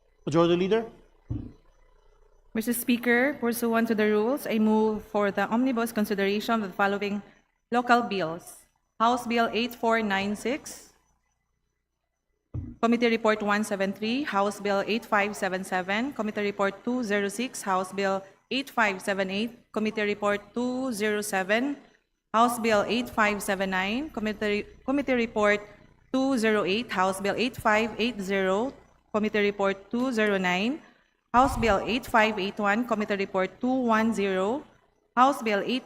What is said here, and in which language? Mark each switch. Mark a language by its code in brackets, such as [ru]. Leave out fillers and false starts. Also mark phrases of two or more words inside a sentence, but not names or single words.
[en] Majority Leader? Mr. Speaker, pursuant to the rules, I move for the omnibus consideration of the following local bills. House Bill 8496, Committee Report 173, House Bill 8577, Committee Report 206, House Bill 8578, Committee Report 207, House Bill 8579, Committee Report 208, House Bill 8580, Committee Report 209, House Bill 8581, Committee Report 210, House Bill